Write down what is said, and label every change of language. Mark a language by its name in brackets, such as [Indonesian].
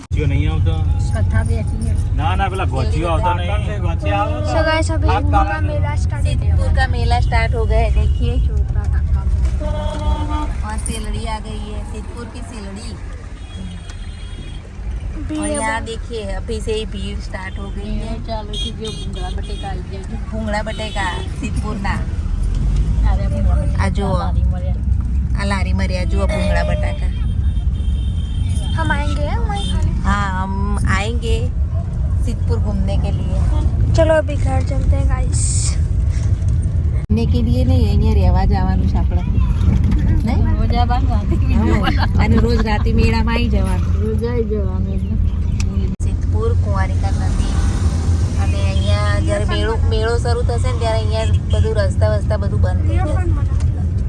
[Gujarati] नहीं આવતો ના ના પેલા ગોચીઓ આવતા नहीं [English] So guys, [Hindi] अभी सिद्धपुर का मेला स्टार्ट सिद्धपुर का मेला स्टार्ट हो गया है. देखिए और सेलड़ी आ गई है, सिद्धपुर की सेलड़ी. और यहाँ देखिए अभी से ही भीड़ स्टार्ट हो गई है. [Gujarati] ચાલો છે જે ભૂંગળા બટેકા આવી જાય છે. ભૂંગળા બટેકા સિદ્ધપુરના. આ જુઓ આ લારી મર્યા જુઓ ભૂંગળા બટાકા. [Hindi] हम आएंगे वहीं खाने. हाँ हम आएंगे सिद्धपुर घूमने के लिए. चलो अभी घर चलते हैं गाइस. घूमने के लिए नहीं, [Gujarati] અહીંયા રહેવા જવાનું છે આપણે. નહીં મજા બાંધવાની અને રોજ રાતે મેળામાં આવી જવાનું. જઈ જવાનું સિદ્ધપુર કુંવારિકા નદી. અને અહીંયા જ્યારે મેળો શરૂ થશે ને ત્યારે અહીંયા બધું રસ્તા વસ્તા બધું બંધ થઈ જશે.